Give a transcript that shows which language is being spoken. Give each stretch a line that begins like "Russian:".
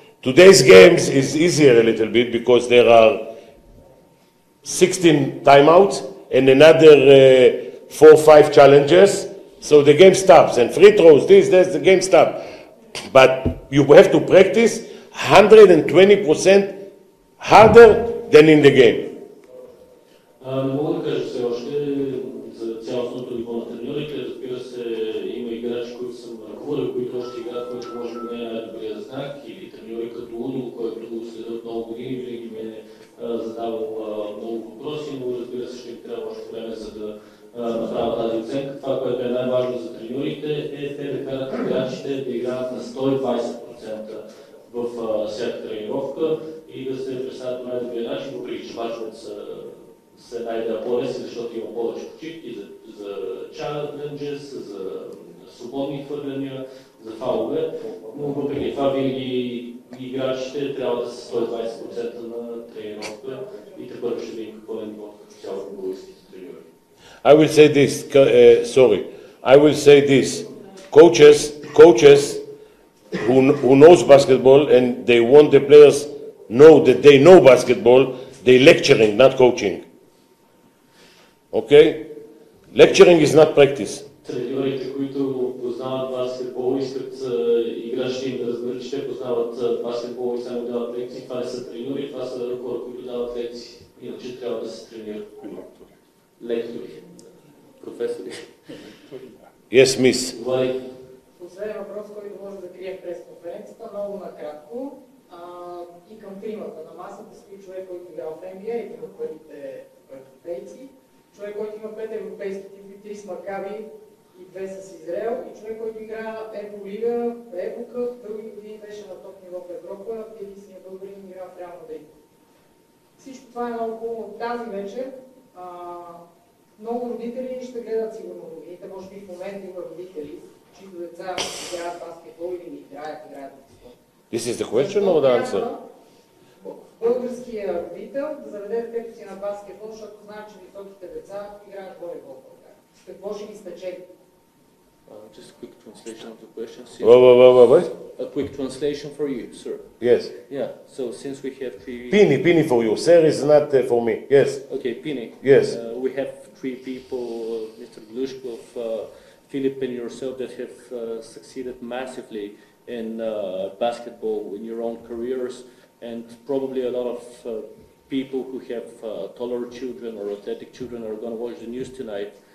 English: Today's games is easier a little bit because there are 16 timeouts and another 4 or 5 challenges. So the game stops, and free throws, the game stops. But you have to practice 120% harder than in the game.
Bulgarian: Не мога да кажа все още за цялостното ниво на треньорите. Разбира се, има играчи, които съм ръководил, които още играят, който може би не е най-добрия знак, или треньори като Удо, който следят много години, винаги ми е задавал много въпроси, но разбира се, ще им трябва още време, за да направя тази оценка. Това, което е най-важно за треньорите, е те да карат играчите да играят на 120% в всяка тренировка и да се представят по най-добрия начин, въпреки че мачовете са една идея по-лесни, защото има повече почивки за чаленджес, за свободни хвърляния, за фауlovе, но въпреки това винаги играчите трябва да са 120% на тренировка и тепърво ще видим какво е нивото като цяло на българските треньори.
English: I will say this, I will say this. Coaches who knows basketball and they want the players know that they know basketball, they lecturing, not coaching. Okay? Lecturing is not practice.
Bulgarian: Треньорите, които познават баскетбол, искат играчите им да разберат, че те познават баскетбол и само дават лекции. Това не са треньори, това са хора, които дават лекции. Иначе трябва да се тренират. Лектори. Професори.
English: Yes, miss.
Bulgarian: Последен въпрос, който може да крие през конференцията, много накратко. И към тримата. На масата стои човек, който играл в NBA, един от първите европейци, човек, който има 5 европейски титли, 3 с Макаби и 2 с Израел, и човек, който игра Евролига, Еврока, дълги години беше на топ ниво в Европа, единственият българин игра в Реал Мадрид. Всичко това е много хубаво. Тази вечер много родители ще гледат сигурно новините, може би в момента има родители, чието деца играят баскетбол или не играят баскетбол.
English: This is the question or the answer?
Bulgarian: Българския родител да заведе детето си на баскетбол, защото знае, че високите деца играят волейбол. Какво ще ги спечели?
English: Just a quick translation of the question. What? A quick translation for you, sir. Yes. Yeah. So since we have three. Pini for you. Sir is not for me. Yes. Okay, Pini. Yes. We have 3 people, Mr. Glушkov, Philip, and yourself, that have succeeded massively in basketball in your own careers, and probably a lot of people who have taller children or athletic children are going to watch the news tonight.